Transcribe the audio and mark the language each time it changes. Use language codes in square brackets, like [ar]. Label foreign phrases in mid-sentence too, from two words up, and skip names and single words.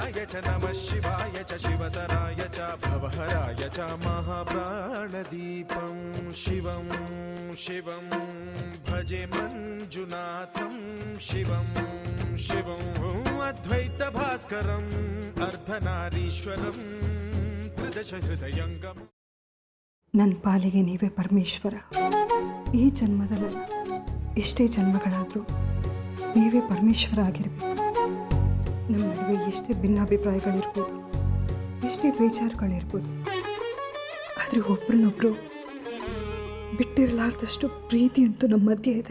[sa] च नमः शिवाय च शिवतराय च भवहराय च महाप्राणदीपं शिवं शिवं भजे मञ्जुनाथं शिवं शिवं अद्वैतभास्करम् अर्धनारीश्वरं त्रिदशहृदयङ्गम् [kn] ನನ್ನ ಪಾಲಿಗೆ ನೀವೇ ಪರಮೇಶ್ವರ. ಈ ಜನ್ಮದಲ್ಲ, ಎಷ್ಟೇ ಜನ್ಮಗಳಾದರೂ ನೀವೇ ಪರಮೇಶ್ವರ ಆಗಿರಬೇಕು. ನಮ್ಮ ನಡುವೆ ಎಷ್ಟೇ ಭಿನ್ನಾಭಿಪ್ರಾಯಗಳಿರ್ಬೋದು, ಎಷ್ಟೇ ಬೇಜಾರುಗಳಿರ್ಬೋದು, ಆದರೆ ಒಬ್ರನ್ನೊಬ್ರು ಬಿಟ್ಟಿರಲಾರ್ದಷ್ಟು ಪ್ರೀತಿ ಅಂತೂ ನಮ್ಮ ಮಧ್ಯೆ ಇದೆ.